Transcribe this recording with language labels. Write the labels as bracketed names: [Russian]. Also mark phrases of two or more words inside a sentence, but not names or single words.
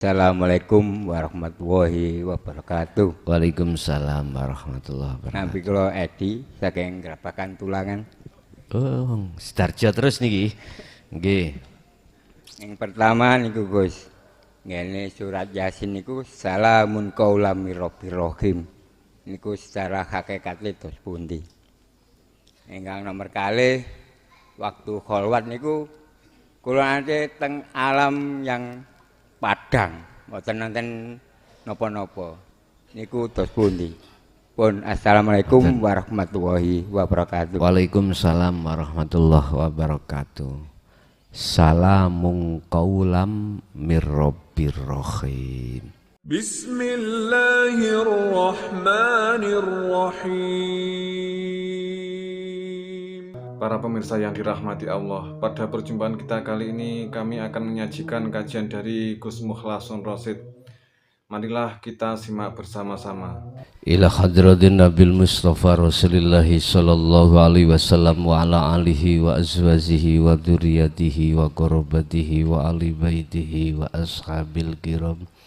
[Arabic] السلام عليكم ورحمة الله وبركاته. وعليكم السلام ورحمة الله [Javanese] Nampi [Arabic] wabarakatuh. [Javanese] kula Edi saking Grabagan Tulangan. Oh, Sidarjo terus niki. Nggih. [Indonesian] Yang pertama [Javanese] niku Gus. Ngene surat Yasin niku [Arabic] سلام قولا من رب رحيم. [Javanese] Niku [Indonesian] secara hakikate [Javanese] dos pundi? Ingkang nomor kalih waktu kholwat niku kula nate teng alam yang padang, mboten nonton napa-napa. Niku dos pundi? Pun [Arabic] السلام عليكم ورحمة الله وبركاته. وعليكم السلام ورحمة الله وبركاته. سلام قولا من رب رحيم. بسم الله الرحمن الرحيم. [Indonesian] Para pemirsa yang dirahmati Allah, pada perjumpaan kita kali ini kami akan menyajikan kajian dari Gus Mukhlasun Rosid. Marilah kita simak bersama-sama. [Arabic] إلى حضرة النبي المصطفى رسول الله صلى الله عليه وسلم وعلى آله وأزواجه وذرياته وقرابته وآل بيته وأصحاب الكرام.